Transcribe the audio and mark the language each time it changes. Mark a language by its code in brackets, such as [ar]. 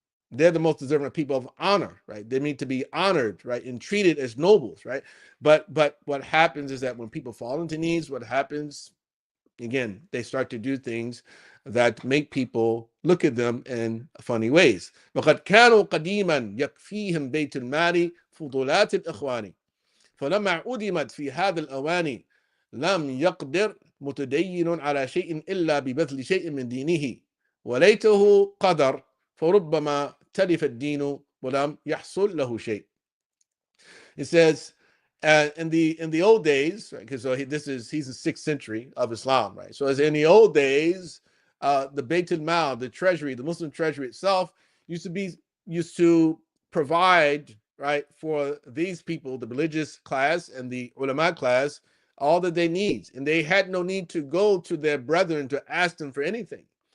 [en] They're the most deserving of people of honor, right? They need to be honored, right, and treated as nobles, right? But what happens is that when people fall into needs, what happens again? They start to do things that make people look at them in funny ways. [ar] وقد كانوا قديما يكفيهم بيت المال فضولات الإخوان فلما عدمت في هذا الأواني لم يقدر متدين على شيء إلا ببذل شيء من دينه وليته قدر فربما تلف الدين ولم يحصل له شيء. [en] It says, in the old days, right? Because he's the 6th century of Islam, right? So as in the old days, the Beit al-Mal, the treasury, the Muslim treasury itself, used to provide, right, for these people, the religious class and the ulama class, all that they need, and they had no need to go to their brethren to ask them for anything.